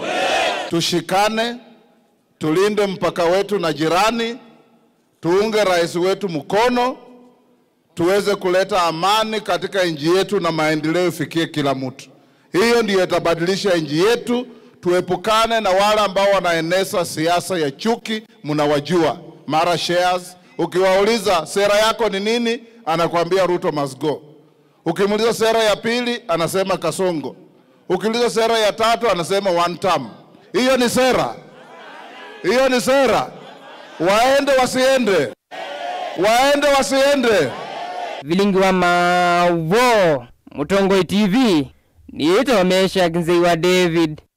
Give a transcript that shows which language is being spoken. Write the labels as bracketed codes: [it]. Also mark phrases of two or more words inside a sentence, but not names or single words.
[sw] Tushikane, tulinde mpaka wetu na jirani, tuunge rais wetu mkono, tuweze kuleta amani katika nchi yetu na maendeleo ifikie kila mtu. Hiyo ndiyo itabadilisha nchi yetu. Tuepukane na wale ambao wanaeneza siasa ya chuki. Mnawajua, mara shares. Ukiwauliza sera yako ni nini, anakuambia [en] Ruto must go. [sw] Ukimuuliza sera ya pili, anasema Kasongo. Ukiuliza sera ya tatu, anasema [en] one term. [sw] Hiyo ni sera? Hiyo ni sera? Waende wasiende? Waende wasiende? [kam] Vilingi wa Mauvo, Mutongoi TV, ni ito Meshak David.